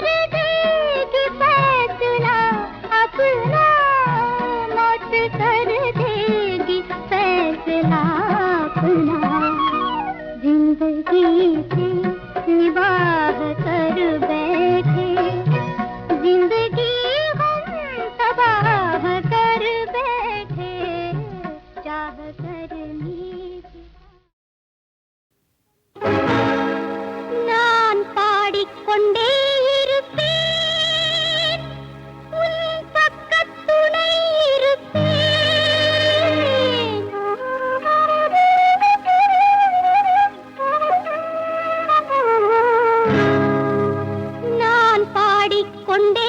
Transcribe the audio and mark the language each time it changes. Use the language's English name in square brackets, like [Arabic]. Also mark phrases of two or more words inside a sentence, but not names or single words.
[Hindi] देगी फैसला अपना, मौत कर देगी फैसला अपना, जिंदगी से निबाह कर बैठे, जिंदगी हम तबाह कर बैठे, चाह करनी थी। [Tamil] நான் பாடிக்கொண்டே இருப்பேன், உன் பக்கத்துணை இருப்பேன், நான் பாடிக்கொண்டே